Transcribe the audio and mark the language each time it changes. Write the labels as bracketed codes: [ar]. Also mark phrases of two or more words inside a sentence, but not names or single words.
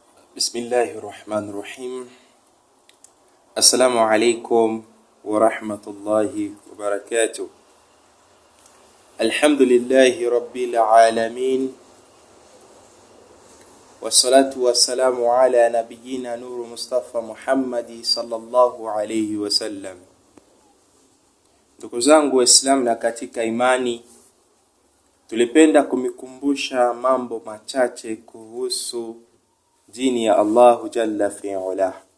[ar] بسم الله الرحمن الرحيم. السلام عليكم ورحمة الله وبركاته. الحمد لله رب العالمين. والصلاة والسلام على نبينا نور مصطفى محمد صلى الله عليه وسلم. [sw] Ndugu zangu Waislamu na katika imani, tulipenda kumikumbusha mambo machache kuhusu dini ya [ar] الله جل في علا.